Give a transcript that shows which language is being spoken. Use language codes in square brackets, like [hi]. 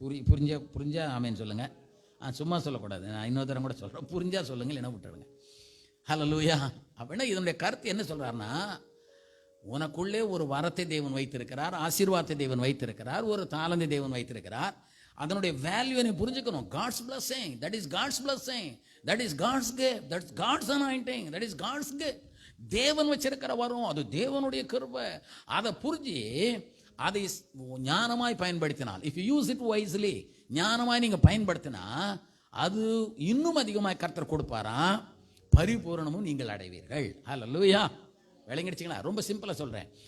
[ta] புரிஞ்சா ஆமேன்னு சொல்லுங்க. சும்மா சொல்லக்கூடாது, நான் இன்னொரு தரம் கூட சொல்றேன். புரிஞ்சா சொல்லுங்க, இல்லைன்னா விட்டுடுங்க. ஹல்லேலூயா. அப்படின்னா இதனுடைய கருத்து என்ன சொல்றாருன்னா, உனக்குள்ளே ஒரு வரத்தை தேவன் வைத்திருக்கிறார், ஆசீர்வாதத்தை தேவன் வைத்திருக்கிறார், ஒரு தாளந்தை தேவன் வைத்திருக்கிறார். அதனுடைய வேல்யூ நீ புரிஞ்சுக்கணும். [en] God's blessing, that is God's blessing, that is God's gift, that's God's anointing, that is God's gift. [ta] தேவன் வச்சிருக்கிற வரும், அது தேவனுடைய கிருபை. அதை புரிஞ்சு அதை ஞானமாய் பயன்படுத்தினால், [en] if you use it wisely, [ta] ஞானமாய் நீங்க பயன்படுத்தினா அது இன்னும் அதிகமாய் கர்த்தர் கொடுப்பாராம், பரிபூரணமும் நீங்கள் அடைவீர்கள். ஹல்லேலூயா. விளங்கிடுச்சிங்களா? ரொம்ப சிம்பிளா சொல்றேன்.